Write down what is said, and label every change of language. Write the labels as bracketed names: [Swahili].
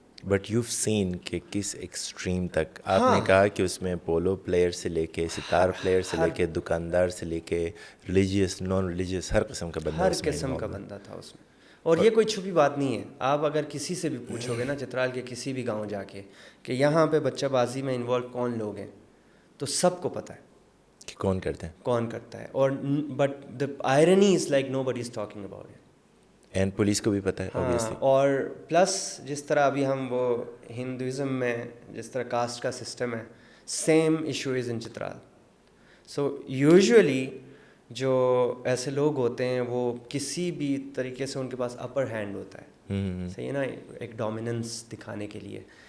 [English] but you seen [Urdu] کہ کس extreme تک آپ نے کہا کہ اس میں پولو پلیئر سے لے کے ستار پلیئر سے لے کے دکاندار سے لے کے ریلیجیس نان ریلیجیس ہر قسم کا بندہ, ہر قسم کا بندہ تھا اس میں. اور یہ کوئی چھپی بات نہیں ہے, آپ اگر کسی سے بھی پوچھو گے نا چترال کے کسی بھی گاؤں جا کے کہ یہاں پہ بچہ بازی میں انوالو کون لوگ ہیں, تو سب کو پتہ ہے کہ کون کرتے ہیں, کون کرتا ہے. [English] اور but the irony is like nobody is talking about it. [Urdu] And police کو بھی پتہ ہے اوبیسلی. اور پلس جس طرح ابھی ہم وہ ہندوازم میں جس طرح کاسٹ کا سسٹم ہے, [English] Same issue is in Chitral. [Urdu] So usually جو ایسے لوگ ہوتے ہیں وہ کسی بھی طریقے سے ان کے پاس اپر ہینڈ ہوتا ہے, صحیح ہے نا, ایک ڈومیننس دکھانے کے لیے.